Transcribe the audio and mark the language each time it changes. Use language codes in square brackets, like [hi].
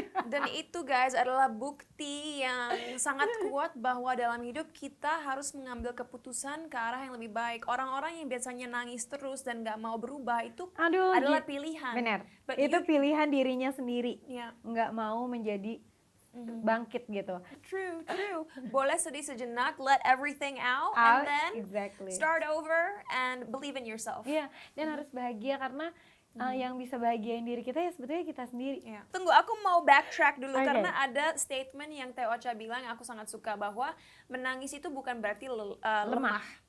[id] Dan itu guys adalah bukti yang sangat kuat bahwa dalam hidup kita harus mengambil keputusan ke arah yang lebih baik. Orang-orang yang biasanya nangis terus dan gak mau berubah itu adalah pilihan. Benar. [en] But [id] Itu pilihan dirinya sendiri. [en] Yeah. [id] Nggak mau menjadi bangkit gitu. [en] True. [id] Boleh sedih sejenak, [en] let everything out and then exactly. start over and believe in yourself. [id] Iya, dan harus bahagia karena yang bisa bahagiain diri kita ya sebetulnya kita sendiri. Yeah. Tunggu, aku mau backtrack dulu [en] Okay. [id] karena ada statement yang Teh Ocha bilang yang aku sangat suka, bahwa menangis itu bukan berarti lemah.